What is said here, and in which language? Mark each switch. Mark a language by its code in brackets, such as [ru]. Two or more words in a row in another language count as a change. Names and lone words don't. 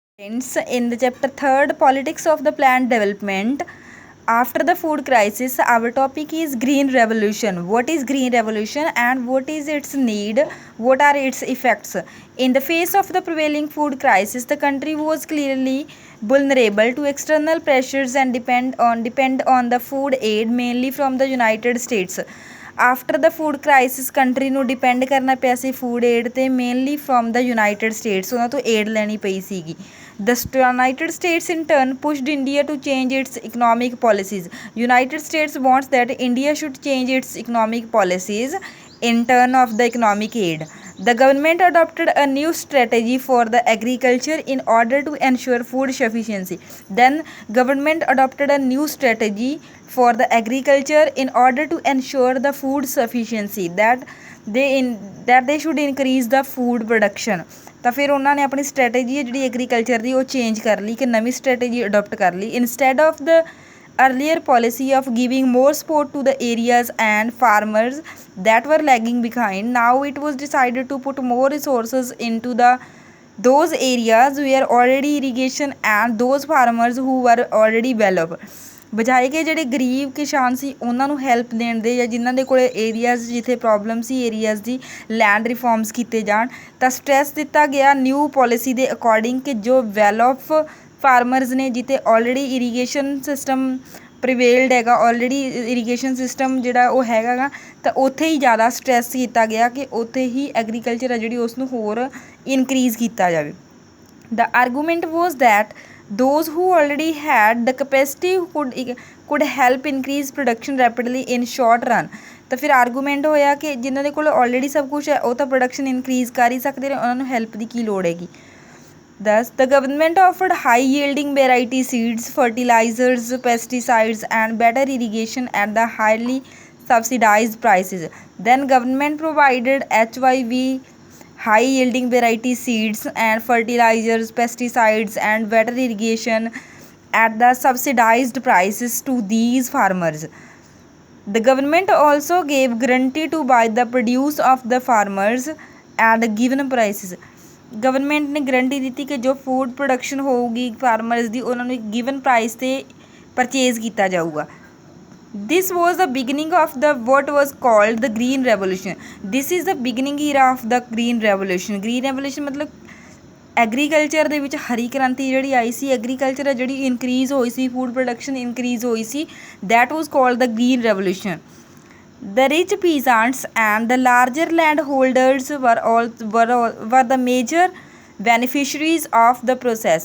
[en] Friends, in the chapter 3rd, Politics of the Plant Development, after the food crisis, our topic is Green Revolution. What is Green Revolution and what is its need? What are its effects? In the face of the prevailing food crisis, the country was clearly vulnerable to external pressures and depend on the food aid mainly from the United States. after the food crisis country [pa] ਨੂੰ ਡਿਪੈਂਡ ਕਰਨਾ ਪਿਆ ਸੀ [en] food aid 'ਤੇ mainly from the United States [pa] ਉਹਨਾਂ ਤੋਂ ਏਡ ਲੈਣੀ ਪਈ ਸੀਗੀ [en] the United States in turn pushed India to change its economic policies United States wants that India should change its economic policies in turn of the economic aid. The government adopted a new strategy for the agriculture in order to ensure food sufficiency. Then government adopted a new strategy for the agriculture in order to ensure the food sufficiency that they should increase the food production. [pa] ਤਾਂ ਫਿਰ ਉਹਨਾਂ ਨੇ ਆਪਣੀ ਸਟ੍ਰੈਟੇਜੀ ਹੈ ਜਿਹੜੀ ਐਗਰੀਕਲਚਰ ਦੀ ਉਹ ਚੇਂਜ ਕਰ ਲਈ ਕਿ ਨਵੀਂ [en] strategy adopt [pa] ਕਰ ਲਈ [en] instead of the earlier policy of giving more support to the areas and farmers that were lagging behind. Now it was decided to put more resources into those areas where already irrigation and those farmers who were already well off. [pa] ਬਜਾਏ ਕਿ ਜਿਹੜੇ ਗਰੀਬ ਕਿਸਾਨ ਸੀ ਉਹਨਾਂ ਨੂੰ ਹੈਲਪ ਦੇਣ ਦੇ ਜਾਂ ਜਿਨ੍ਹਾਂ ਦੇ ਕੋਲ ਏਰੀਆਜ਼ ਜਿੱਥੇ ਪ੍ਰੋਬਲਮ ਸੀ ਏਰੀਆਜ਼ ਦੀ [en] land reforms [pa] ਕੀਤੇ ਜਾਣ ਤਾਂ ਸਟ੍ਰੈਸ ਦਿੱਤਾ ਗਿਆ [en] new policy [pa] ਦੇ ਅਕੋਰਡਿੰਗ ਕਿ ਜੋ [en] well off farmers [pa] ਨੇ ਜਿੱਥੇ [en] already irrigation system prevailed [pa] ਹੈਗਾ [en] already irrigation system [pa] ਜਿਹੜਾ ਉਹ ਹੈਗਾ ਗਾ ਤਾਂ ਉੱਥੇ ਹੀ ਜ਼ਿਆਦਾ ਸਟ੍ਰੈਸ ਕੀਤਾ ਗਿਆ ਕਿ ਉੱਥੇ ਹੀ ਐਗਰੀਕਲਚਰ ਹੈ ਜਿਹੜੀ ਉਸ ਨੂੰ ਹੋਰ ਇਨਕਰੀਜ਼ ਕੀਤਾ ਜਾਵੇ [en] the argument was that those who already had the capacity could help increase production rapidly in short run [pa] ਤਾਂ ਫਿਰ ਆਰਗੂਮੈਂਟ ਹੋਇਆ ਕਿ ਜਿਨ੍ਹਾਂ ਦੇ ਕੋਲ ਆਲਰੇਡੀ ਸਭ ਕੁਛ ਹੈ ਉਹ ਤਾਂ ਪ੍ਰੋਡਕਸ਼ਨ ਇਨਕਰੀਜ਼ ਕਰ ਹੀ ਸਕਦੇ ਨੇ ਉਹਨਾਂ ਨੂੰ ਹੈਲਪ ਦੀ ਕੀ ਲੋੜ ਹੈਗੀ [en] Thus, the government offered high-yielding variety seeds, fertilizers, pesticides, and better irrigation at the highly subsidized prices. Then, government provided HYV, high-yielding variety seeds, and fertilizers, pesticides, and better irrigation at the subsidized prices to these farmers. The government also gave guarantee to buy the produce of the farmers at given prices. [pa] ਗਵਰਨਮੈਂਟ ਨੇ ਗਰੰਟੀ ਦਿੱਤੀ ਕਿ ਜੋ [en] food production [pa] ਹੋਊਗੀ ਫਾਰਮਰਸ ਦੀ ਉਹਨਾਂ ਨੂੰ ਇੱਕ [en] given price [pa] 'ਤੇ ਪਰਚੇਜ਼ ਕੀਤਾ ਜਾਊਗਾ [en] this was the beginning of the what was called the Green Revolution this is the beginning era of the Green Revolution [pa] ਮਤਲਬ ਐਗਰੀਕਲਚਰ ਦੇ ਵਿੱਚ ਹਰੀ ਕ੍ਰਾਂਤੀ ਜਿਹੜੀ ਆਈ ਸੀ ਐਗਰੀਕਲਚਰ ਜਿਹੜੀ ਇਨਕਰੀਜ਼ ਹੋਈ ਸੀ ਫੂਡ ਪ੍ਰੋਡਕਸ਼ਨ ਇਨਕਰੀਜ਼ ਹੋਈ ਸੀ [en] that was called the Green Revolution The rich peasants and the larger landholders were the major beneficiaries of the process.